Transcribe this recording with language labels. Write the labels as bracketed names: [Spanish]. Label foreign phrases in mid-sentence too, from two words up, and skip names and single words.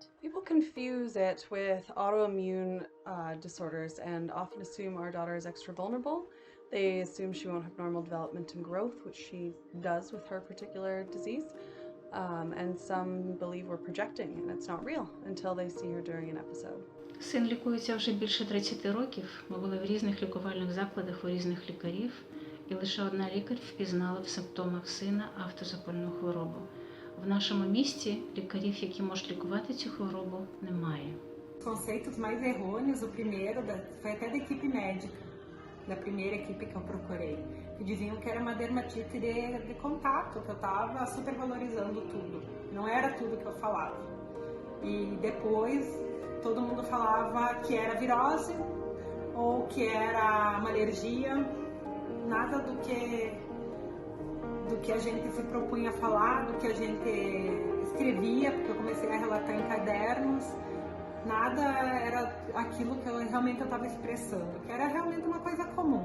[English] People confuse it with autoimmune disorders and often assume our daughter is extra vulnerable. They assume she won't have normal development and growth, which she does with her particular disease. And some believe we're projecting and it's not real until they see her during an episode. [Ukrainian] Син лікується вже більше 30 років. Ми були в різних лікувальних закладах у різних лікарів, і лише одна лікар впізнала в симптомах сина автозапальну хворобу. В нашому місті лікарів, які можуть лікувати цю хворобу, немає. [Portuguese] Os conceitos mais errôneos, o primeiro foi até da equipe médica, da primeira equipe que eu procurei, que diziam que era uma dermatite de contato, que eu estava supervalorizando tudo. Não era tudo que eu falava. E depois todo mundo falava que era virose ou que era uma alergia, nada do que a gente se propunha a falar, do que a gente escrevia, porque eu comecei a relatar em cadernos, nada era aquilo que eu realmente estava expressando, que era realmente uma coisa comum.